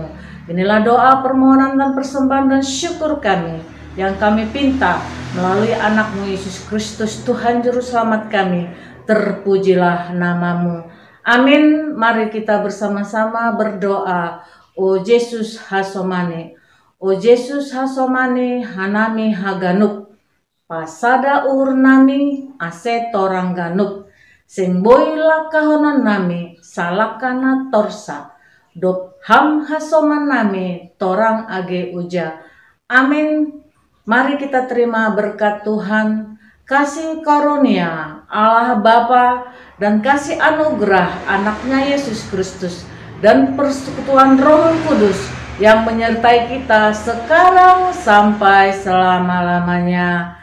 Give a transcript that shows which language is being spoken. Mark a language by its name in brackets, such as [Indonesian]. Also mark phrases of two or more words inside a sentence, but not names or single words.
[Indonesian] Inilah doa, permohonan, dan persembahan dan syukur kami yang kami pinta melalui anak-Mu Yesus Kristus, Tuhan Juru Selamat kami. Terpujilah nama-Mu. Amin. Mari kita bersama-sama berdoa. [Batak Simalungun] O Yesus Hasomane, O Yesus hasomane hanami haganuk, pasada uhur nami ase torang ganuk, sing boila kahonan nami salakana torsa, dop ham hasoman nami torang age uja. [Indonesian] Amin. Mari kita terima berkat Tuhan, kasih karunia Allah Bapa dan kasih anugerah anaknya Yesus Kristus dan persekutuan Roh Kudus yang menyertai kita sekarang sampai selama-lamanya.